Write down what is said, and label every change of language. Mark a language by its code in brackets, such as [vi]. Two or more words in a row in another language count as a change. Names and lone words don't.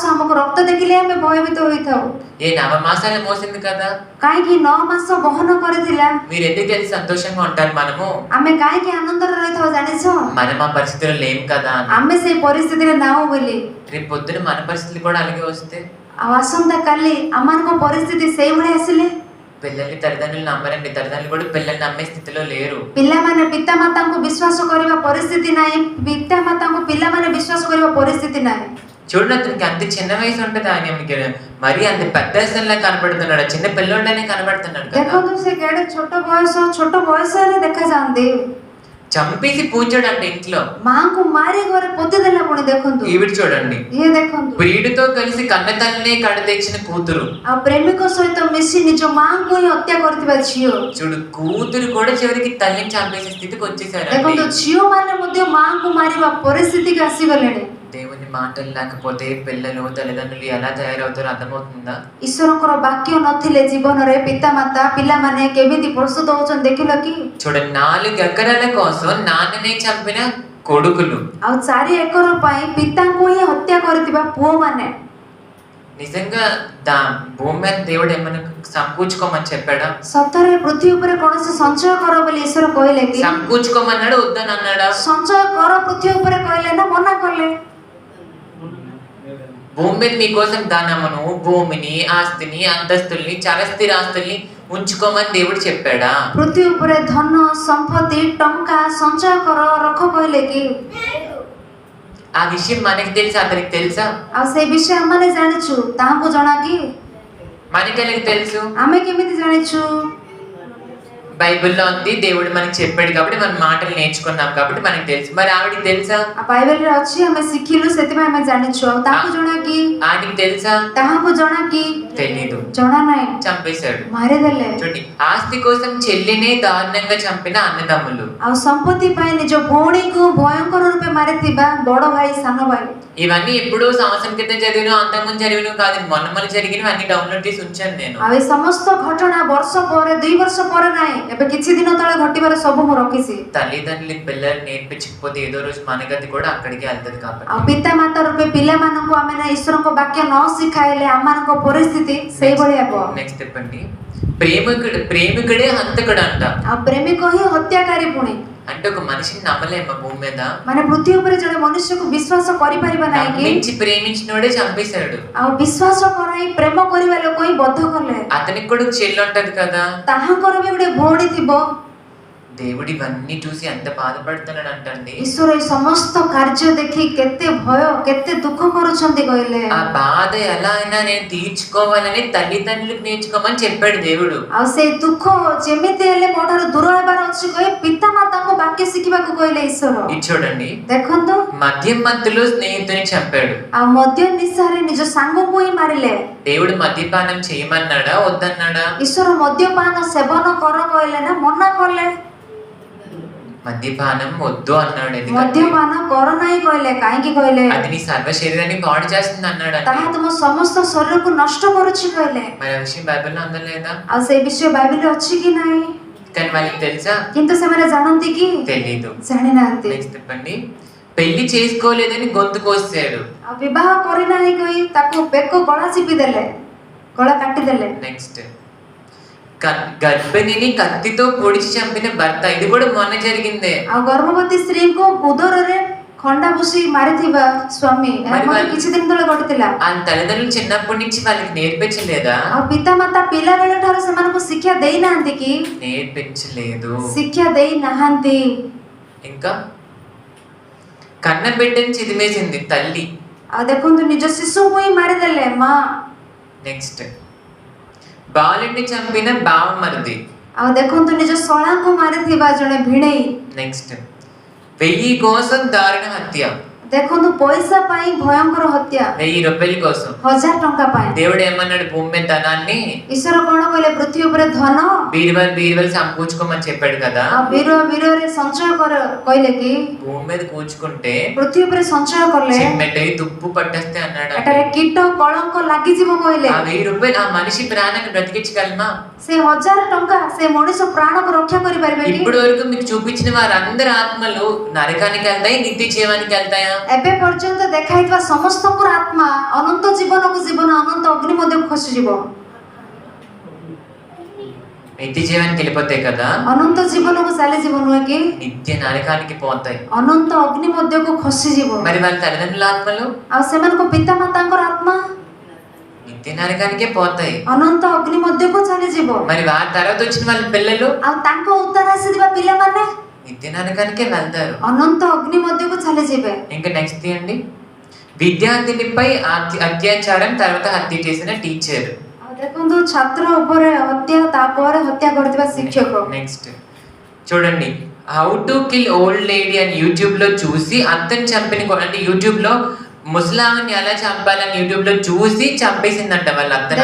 [or] ଆମକୁ ରକ୍ତ ଦେଖିଲେ ଆମେ ଭୟଭୀତ ହୋଇଥାଉ. [te] ఏ 9 మాసాలు మోసింది కదా. [or] କାହିଁକି 9 ମାସ ବହନ କରିଥିଲା. [te] మీరు ఎందుకు తెలిసి సంతోషంగా ఉంటారు? మనము [or] ଆମେ କାହିଁକି ଆନନ୍ଦରେ ରହିଥାଉ ଜାଣିଛ? [te] మనం ఆ పరిస్థితిలో లేం కదా. [or] ଆମେ ସେଇ ପରିସ୍ଥିତିରେ ନାହୁଁ ବୋଲି. [te] రేపు పొద్దున మన పరిస్థితులు కూడా అలాగే వస్తే, [or] ଆଉ ଆସନ୍ତା କାଲି ଆମମାନଙ୍କ ପରିସ୍ଥିତି ସେଇଭଳି ଆସିଲେ, [te] పిల్లల్ని తల్లిదండ్రులు నమ్మరండి. తల్లిదండ్రులు కూడా పిల్లల్ని నమ్మే స్థితిలో లేరు. [or] ପିଲାମାନେ ପିତାମାତାଙ୍କୁ ବିଶ୍ୱାସ କରିବା ପରିସ୍ଥିତି ନାହିଁ. ପିତାମାତାଙ୍କୁ ପିଲାମାନେ ବିଶ୍ୱାସ କରିବା ପରିସ୍ଥିତି ନାହିଁ. [te] చూడండి, అతనికి అంత చిన్న వయసు ఉంటుంది, ఆయన మరి అంత పెద్ద వయసులా కనబడుతున్నాడు. చిన్న పిల్లోడనే కనబడుతున్నాడు కదా. [or] ଦେଖନ୍ତୁ ସେ କେଡେ ଛୋଟ ବୟସରେ ଦେଖାଯାଆନ୍ତି. [te] చంపేసి పూచాడంటే ఇంట్లో. [or] ମାଙ୍କୁ ମାରି ଘରେ ପୋତି ଦେଲା. ପୁଣି ଦେଖନ୍ତୁ [te] ఈవిడ చూడండి, [or] ଇଏ ଦେଖନ୍ତୁ [te] ప్రియుడితో కలిసి కన్న తల్లిని కడతెచ్చిన కూతురు. [or] ଆଉ ପ୍ରେମିକ ସହିତ ମିଶି ନିଜ ମାଙ୍କୁ ହିଁ ହତ୍ୟା କରିଥିବା ଝିଅ. [te] చూడు, కూతురు కూడా చివరికి తల్లిని చంపేసే స్థితికి వచ్చేసారు. [or] ଦେଖନ୍ତୁ ଝିଅ ମାନେ ମଧ୍ୟ ମାଙ୍କୁ ମାରିବା ପରିସ୍ଥିତିకి ଆସିଗଲେଣି. [te] దేవుని మాటలు లేకపోతే పిల్లలు తల్లిదండ్రులు ఎలా తయారవుతారో అర్థమవుతుందా? [or] ଈଶ୍ୱରଙ୍କର ବାକ୍ୟ ନଥିଲେ ଜୀବନରେ ପିତାମାତା ପିଲାମାନେ କେମିତି ପ୍ରସ୍ତୁତ ହଉଛନ୍ତି ଦେଖିଲ କି? [te] చూడండి, 4 ఎకరాల కోసం నాన్ననే చంపిన కొడుకులు. [or] ଆଉ 4 ଏକର ପାଇଁ ପିତାଙ୍କୁ ହିଁ ହତ୍ୟା କରିଥିବା ପୁଅ ମାନେ. [te] నిజంగా భూమి మీద దేవుడు ఏమైనా సంకూచుకోమని చెప్పాడా? [or] ସତରେ ପୃଥିବୀ ଉପରେ କୌଣସି ସଞ୍ଚୟ କର ବୋଲି ଈଶ୍ୱର କହିଲେ କି? [te] సంకూచుకోమన్నాడు, వద్దని అన్నాడా? [or] ସଞ୍ଚୟ କର ପୃଥିବୀ ଉପରେ କହିଲେ ନା ମନା କଲେ? [te] భూమి మీద మీకోసం ధనమును, భూమిని, ఆస్తిని, అంతస్తుల్ని, చరస్థిర ఆస్తుల్ని ఉంచుకోమని దేవుడు చెప్పాడా? [or] ପୃଥିବୀ ଉପରେ ଧନ ସମ୍ପତ୍ତି ଟଙ୍କା ସଞ୍ଚୟ କର ରଖ କହିଲେ କି? [te] ఆ విషయం మనకి తెలుసా? అతనికి తెలుసా? [or] ଆଉ ସେଇ ବିଷୟ ଆମେ ଜାଣିଛୁ, ତାହାଙ୍କୁ ଜଣା କି? [te] మనకి ఎలా తెలుసు? [or] ଆମେ କେମିତି ଜାଣିଛୁ? [te] బైబిల్లో ఉంది, దేవుడు మనకి చెప్పాడు కాబట్టి మన మాటలు నేర్చుకున్నాం కాబట్టి మనకి తెలుసు. మరి ఆవిడికి తెలుసా? ఆ బైబిల్లో [or] ଅଛି, ଆମେ ଶିଖିଲୁ ସେଥିପାଇଁ ଆମେ ଜାଣିଛୁ. ଆଉ ତାହାକୁ ଜଣା କି? [te] ఆడికి తెలుసా? [or] ତାହାକୁ ଜଣା କି? [te] తెలీదు. [or] ଜଣା ନାହିଁ, [te] చంపేశాడు. [or] ମାରିଦେଲେ. [te] చూడండి, ఆస్తి కోసం చెల్లినే దారుణంగా చంపిన అన్నదమ్ములు. [or] ଆଉ ସମ୍ପତ୍ତି ପାଇଁ ନିଜ ଭଉଣୀକୁ ଭୟଙ୍କର ରୂପେ ମାରିଥିବା ବଡ ଭାଇ ସାନ ଭାଇ. [te] ఇవన్నీ ఎప్పుడో సంవత్సరం క్రితం చదివిన, అంతకుముందు చదివిన కాదు, మొన్న జరిగినవి అన్ని డౌన్లోడ్ చేసి ఉంచాను నేను. [or] ଆଉ ଏ ସମସ୍ତ ଘଟଣା ବର୍ଷ ପରେ 2 ବର୍ଷ ପରେ ନାହିଁ, ଏବେ କିଛି ଦିନ ତଳେ ଘଟିବାର ସବୁ ମୁଁ ରଖିଛି. [te] తల్లిదండ్రులకి పిల్లలు నేర్పించకపోతే ఏదో రోజు మన గతి కూడా అక్కడికి వెళ్తది కాబట్టి. [or] ଆଉ ପିତାମାତା ରୂପେ ପିଲାମାନଙ୍କୁ ଆମେ ଈଶ୍ୱରଙ୍କ ବାକ୍ୟ ନ ଶିଖାଇଲେ ଆମମାନଙ୍କ ପରିସ୍ଥିତି ସେଇଭଳି ହେବ. [te] నెక్స్ట్ చెప్పండి, ప్రేమికుడే హంతకుడు అంట. [or] ଆଉ ପ୍ରେମିକ ହିଁ ହତ୍ୟାକାରୀ. ପୁଣି [te] అంటే ఒక మనిషిని నమ్మలేమ భూమి మీద. [or] ମାନେ ପୃଥିବୀ ଉପରେ ଜଣେ ମନୁଷ୍ୟକୁ ବିଶ୍ୱାସ କରିପାରିବା ନାହିଁ କି? [te] నమ్మించి ప్రేమించినోడే చంపేశాడు. [or] ଆଉ ବିଶ୍ୱାସ କରାଇ ପ୍ରେମ କରିବା ଲୋକ ହିଁ ବଦ୍ଧ କଲେ. [te] అతనికి కూడా చెల్లి ఉంటది కదా. [or] ତାହାଙ୍କର ବି ଗୋଟେ ଭଉଣୀ ଥିବ. [te] దేవుడు ఇవన్నీ చూసి ఎంత బాధపడుతున్నాడు అంటండి. [or] ଈଶ୍ୱର ଏ ସମସ୍ତ କାର୍ଯ୍ୟ ଦେଖି କେତେ ଭୟ କେତେ ଦୁଃଖ କରୁଛନ୍ତି କହିଲେ. [te] ఆ బాధ ఎలా అయినా నేను తీర్చుకోవాలని తల్లిదండ్రులకు నేర్చుకోమని చెప్పాడు దేవుడు. [or] ଆଉ ସେଇ ଦୁଃଖ ଯେମିତି ହେଲେ ମୋ ଠାରୁ ଦୂର ହେବାର ଅଛି କହି ପିତାମାତାଙ୍କୁ ବାକ୍ୟ ବାକ୍ୟ ଶିଖିବାକୁ କହିଲେ ଈଶ୍ୱର। [te] ఇది చూడండి, [or] ଦେଖନ୍ତୁ [te] మద్యం మత్తులో స్నేహితుని చంపాడు. [or] ଆଉ ମଦ୍ୟ ନିଶାରେ ନିଜ ସାଙ୍ଗକୁ ହିଁ ମାରିଲେ। [te] దేవుడు మద్యపానం చేయమన్నాడా వద్దన్నాడా? [or] ଈଶ୍ୱର ମଦ୍ୟପାନ ସେବନ କର କହିଲେ ନା ମନା କଲେ? [te] మద్యపానం వద్దు అన్నాడు. ఎందుకంటే [or] ମଦ୍ୟପାନ କର ନାହିଁ କହିଲେ, କାହିଁକି କହିଲେ? [te] అది నీ సర్వ శరీరాన్ని పాడు చేస్తుంది అన్నాడు. [or] ତାହା ତୁମ ସମସ୍ତ ଶରୀରକୁ ନଷ୍ଟ କରୁଛି କହିଲେ। [te] మరి ఆ విషయం బైబిల్లో ఉందా లేదా? [or] ଆଉ ସେଇ ବିଷୟ ବାଇବେଲରେ ଅଛି କି ନାହିଁ? [te] కానీ వాళ్ళకి తెలుసా? [or] କିନ୍ତୁ ସେମାନେ ଜାଣନ୍ତି କି? [te] తెలీదు. [or] ଜାଣିନାହାନ୍ତି। [te] నెక్స్ట్ చెప్పండి, పెళ్లి చేసుకోలేదని గొంతు కోసాడు. [or] ଆଉ ବିବାହ କରିନାହିଁ କହି ତାକୁ ବେକ ଗଳା ଚିପିଦେଲେ, ଗଳା କାଟିଦେଲେ। [te] నెక్స్ట్ గర్భిణిని కత్తితో పొడిచి చంపిన భర్త. ఇది కూడా మొన్న జరిగిందే. [or] ଆଉ ଗର୍ଭବତୀ ସ୍ତ୍ରୀଙ୍କୁ ଉଦରରେ ଖଣ୍ଡା ଭୁଷି ମାରିଥିବା ସ୍ୱାମୀ, କିଛି ଦିନ ତଳେ ଘଟିଥିଲା। [te] ఆ తల్లిదండ్రులు చిన్నప్పటి నుంచి వాళ్ళకి నేర్పించలేదా? [or] ଆଉ ପିତାମାତା ପିଲାବେଳ ଠାରୁ ସେମାନଙ୍କୁ ଶିକ୍ଷା ଦେଇନାହାନ୍ତି କି? [te] నేర్పించలేదు, [or] ଶିକ୍ଷା ଦେଇନାହାନ୍ତି। [te] ఇంకా కన్న బిడ్డని చిదిమేసింది తల్లి. [or] ଆଉ ଦେଖନ୍ତୁ ନିଜ ଶିଶୁଙ୍କୁ ହିଁ ମାରିଦେଲେ ମା। [te] నెక్స్ట్ బాలుడిని చంపిన బావమరిది. [or] ଆଉ ଦେଖନ୍ତୁ ନିଜ ଶଳାଙ୍କୁ ମାରିଥିବା ଜଣେ ଭିଣେଇ। [te] నెక్స్ట్ 1000 కోసం దారుణ హత్య. [or] ଦେଖନ୍ତୁ ପଇସା ପାଇଁ ଭୟଙ୍କର ହତ୍ୟା, [te] 1000 రూపాయల కోసం [or] 1000 ଟଙ୍କା ପାଇଁ। [te] దేవుడు ఏమన్నాడు? భూమి మీద ధనాన్ని [or] ଈଶ୍ୱର କଣ କହିଲେ? పృథ్వୀ ଉପରେ ଧନ [te] బీరువాలు సంపూచుకోమని చెప్పాడు కదా. [or] ଆଉ ବୀରରେ ସଞ୍ଚୟ କର କହିଲେ କି? [te] భూమి మీద కూర్చుకుంటే [or] ପୃథ୍వୀ ଉପରେ ସଞ୍ଚୟ କଲେ [te] చిమ్మెటై తుప్పు పట్టేస్తే అన్నాడు. [or] ଏଠାରେ କୀଟ କଳଙ୍କ ଲାଗିଯିବ କହିଲେ। [te] ఆ 1000 రూపాయలు ఆ మనిషి ప్రాణాన్ని బ్రతికించగలమా? [or] ସେ 1000 ଟଙ୍କା ସେ ମଣିଷ ପ୍ରାଣକୁ ରକ୍ଷା କରିପାରିବେ କି? [te] ఇప్పటి వరకు మీకు చూపించిన వారందరి ఆత్మలు నరకానికి వెళ్తాయి, నిత్య జీవానికి వెళ్తాయా? [or] ଏବେ ପର୍ଯ୍ୟନ୍ତ ଦେଖାଇଥିବା ସମସ୍ତଙ୍କର ଆତ୍ମା ଅନନ୍ତ ଜୀବନକୁ ଜୀବନ ଅନନ୍ତ ଅଗ୍ନି ମଧ୍ୟକୁ ଖସିଯିବ। [te] నిత్య జీవానికి వెళ్ళిపోతాయి కదా, [or] ଅନନ୍ତ ଜୀବନକୁ ଚାଲିଯିବ ନୁହେଁ କି? [te] నిత్య నరకానికి పోతాయి. [or] ଅନନ୍ତ ଅଗ୍ନି ମଧ୍ୟକୁ ଖସିଯିବ। [te] మరి వాళ్ళ తల్లిదండ్రుల ఆత్మలు [or] ଆଉ ସେମାନଙ୍କ ପିତାମାତାଙ୍କର ଆତ୍ମା [te] నిత్య నరకానికే పోతాయి, [or] ଅନନ୍ତ ଅଗ୍ନି ମଧ୍ୟକୁ ଚାଲିଯିବ। [te] మరి వారి తర్వాత వచ్చిన వాళ్ళ పిల్లలు [or] ଆଉ ତାଙ୍କ ଉତ୍ତର ଆସିଥିବା ପିଲାମାନେ [te] నిత్య నరకానికే వెళ్తారు, [or] ଅନନ୍ତ ଅଗ୍ନି ମଧ୍ୟକୁ ଚାଲିଯିବେ। [te] ఇంకా నెక్స్ట్ తీయండి, విద్యార్థినిపై అత్యాచారం తర్వాత హత్య చేసిన టీచర్. [or] ଆଉ ଦେଖନ୍ତୁ ଛାତ୍ର ଉପରେ ହତ୍ୟା, ତାପରେ ହତ୍ୟା କରିଥିବା ଶିକ୍ଷକ। [te] నెక్స్ట్ చూడండి, [en] how to kill old lady [te] అని యూట్యూబ్ లో చూసి అతను చంపిన అంటే యూట్యూబ్ లో ముసలామని ఎలా చంపాలని యూట్యూబ్ లో చూసి చంపేసిందంట వాళ్ళ అత్తను.